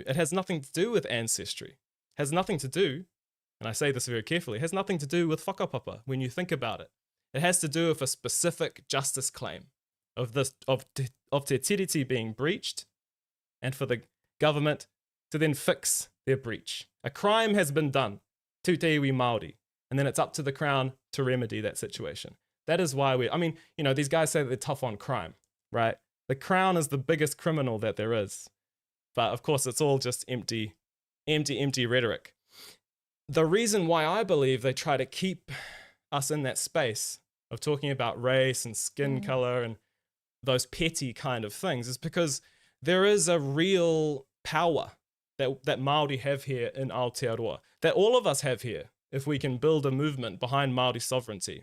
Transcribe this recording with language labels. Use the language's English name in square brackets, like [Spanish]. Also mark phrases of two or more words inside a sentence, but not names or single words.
[English] It has nothing to do with ancestry. It has nothing to do, and I say this very carefully, it has nothing to do with whakapapa when you think about it. It has to do with a specific justice claim of Te Tiriti being breached and for the government to then fix their breach. A crime has been done to [Māori] te iwi Māori, [English] and then it's up to the Crown to remedy that situation. That is why these guys say that they're tough on crime, right? The Crown is the biggest criminal that there is. But of course, it's all just empty rhetoric. The reason why I believe they try to keep us in that space of talking about race and skin color and those petty kind of things is because there is a real power that Māori have here in Aotearoa, that all of us have here if we can build a movement behind Māori sovereignty.